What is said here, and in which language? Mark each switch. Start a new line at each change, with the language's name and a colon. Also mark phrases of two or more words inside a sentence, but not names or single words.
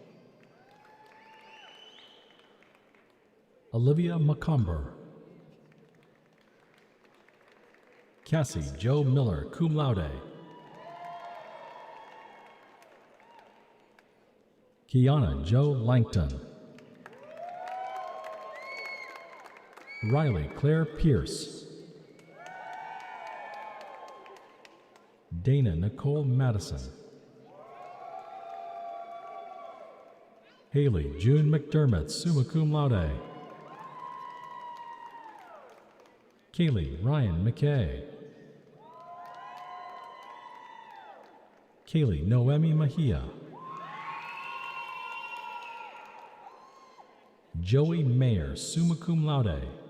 English: Olivia McComber. Cassie Joe Miller,
Latin: cum laude.
English: Kiana Joe Langton. Riley Claire Pierce. Dana Nicole Madison. Haley June McDermott,
Latin: summa cum laude.
English: Kaylee Ryan McKay. Kaylee Noemi Mejia. Joey Mayer,
Latin: summa cum laude.